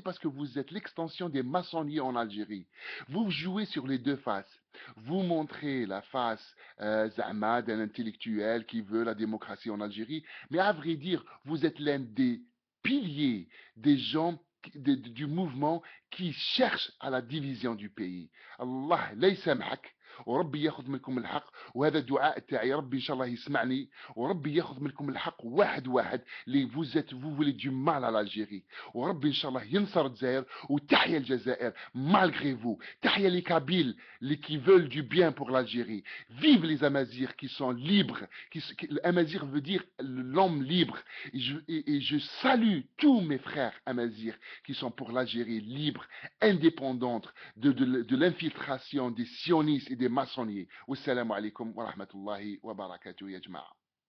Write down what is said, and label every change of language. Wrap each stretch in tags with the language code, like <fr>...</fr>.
<fr>Parce que vous êtes l'extension des maçonniers en Algérie. Vous jouez sur les deux faces. Vous montrez la face Zahma d'un intellectuel qui veut la démocratie en Algérie. Mais à vrai dire, vous êtes l'un des piliers des gens du mouvement qui cherche à la division du pays.</fr> <ar>Allah لا يسامحك وربي ياخذ منكم الحق وهذا دعاء تاعي ربي ان شاء الله يسمعني وربي ياخذ منكم الحق واحد اللي</ar> <fr>vous voulez du mal à l'Algérie</fr> <ar>وربي ان شاء الله ينصر الجزائر وتحيا الجزائر</ar> <fr>malgré vous</fr> <ar>تحيا</ar> <fr>les Kabyles qui veulent du bien pour l'Algérie. Vive les Amazirs qui sont libres. Amazir veut dire l'homme libre. Et je salue tous mes frères Amazirs qui sont pour l'Algérie libre, indépendante de l'infiltration des sionistes et des maçonniers.</fr> <ar>Wassalamu alaikum wa rahmatullahi wa barakatuh ya jama'a.</ar>